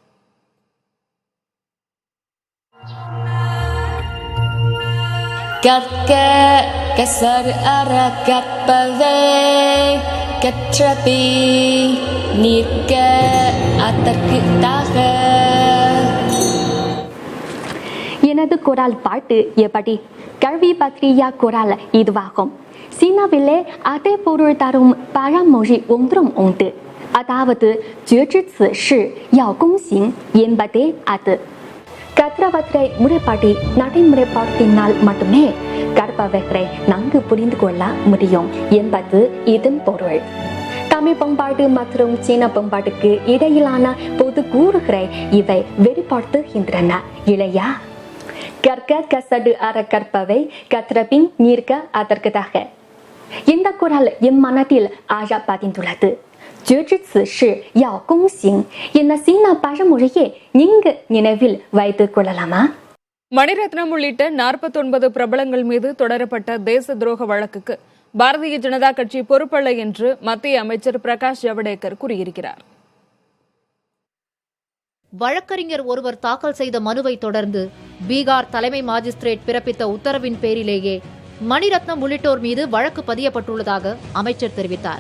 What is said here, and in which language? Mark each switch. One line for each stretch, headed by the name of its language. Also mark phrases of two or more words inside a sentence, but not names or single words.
Tamil: கற்க கசடர கற்பவை கற்றபி நிற்க அதற்கு தாக. எனது குரல் பாட்டு எப்படி? கல்வி பற்றிய குரல் இதுவாகும். சீனாவிலே அதே பொருள் தரும் பழமொழி ஒன்றும் உண்டு. அதாவது
Chinese: 绝之此事要躬行
Tamil: என்பதே அது. கற்றவற்றை முறைப்படி நடைமுறைப்படுத்தினால் மட்டுமே கற்பவற்றை நன்கு புரிந்து கொள்ள முடியும் என்பது இதன் பொருள். தமிழ் பண்பாடு மற்றும் சீன பண்பாட்டுக்கு இடையிலான பொது கூறுகளை இவை வெளிப்படுத்துகின்றன இல்லையா? கற்க கசடு அற கற்பவை கற்றபின் நிற்க அதற்கதாக. இந்த குரல் என் மனத்தில் ஆழ பதிந்துள்ளது.
Chinese: 绝之此事要躬行
Tamil: என்ற சீன பழமொழியை நீங்க நினைவில் வைத்துக் கொள்ளலாமா? மணிரத்னம் உள்ளிட்ட 49 பிரபலங்கள் மீது தொடரப்பட்ட தேச துரோக வழக்குக்கு பாரதிய ஜனதா கட்சி பொறுப்பல்ல என்று மத்திய அமைச்சர் பிரகாஷ் ஜவடேகர் கூறியிருக்கிறார். வழக்கறிஞர் ஒருவர் தாக்கல் செய்த மனுவை தொடர்ந்து பீகார் தலைமை மாஜிஸ்திரேட் பிறப்பித்த உத்தரவின் பேரிலேயே மணிரத்னம் உள்ளிட்டோர் மீது வழக்கு பதியப்பட்டுள்ளதாக அமைச்சர் தெரிவித்தார்.